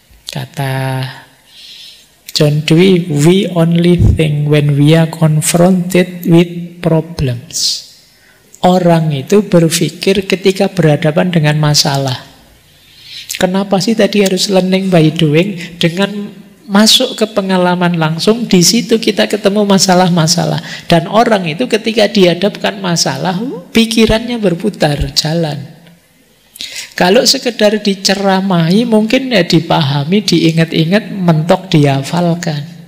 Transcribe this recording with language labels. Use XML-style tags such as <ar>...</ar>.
<id>Kata</id> <en>John Dewey, we only think when we are confronted with problems.</en> <id>Orang itu berpikir ketika berhadapan dengan masalah. Kenapa sih tadi harus</id> <en>learning by doing?</en> <id>Dengan masuk ke pengalaman langsung, di situ kita ketemu masalah-masalah. Dan orang itu ketika dihadapkan masalah, pikirannya berputar, jalan. Kalau sekedar diceramahi, mungkin ya dipahami, diingat-ingat, mentok dihafalkan.</id>